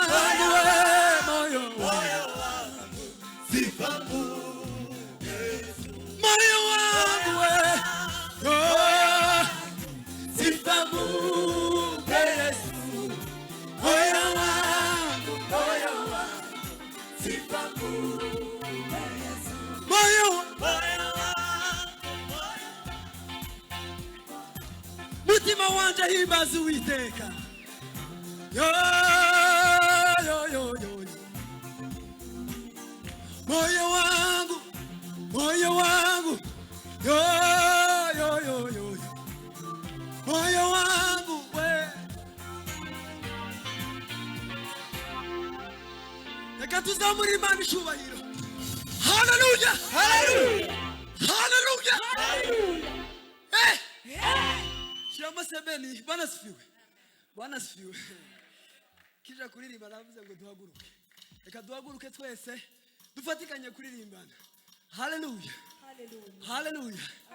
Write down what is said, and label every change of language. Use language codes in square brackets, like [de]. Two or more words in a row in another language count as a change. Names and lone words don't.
[sw] wangu sifa moyo wangu sifa moyo wangu sifa moyo [rn] mutima wanje himbaza Uwiteka yo yo yo yo [sw] moyo wangu yo yo yo yo moyo wangu we [rw] reka tuzamure Imana ishubahiro hallelujah hallelujah hallelujah hallelujah Shama sebeni [sw] Bwana sifiwe [rw] kija kuririmba navuze ngo duhaguruke reka duhaguruke twese dufatikanye kuririmbana hallelujah hallelujah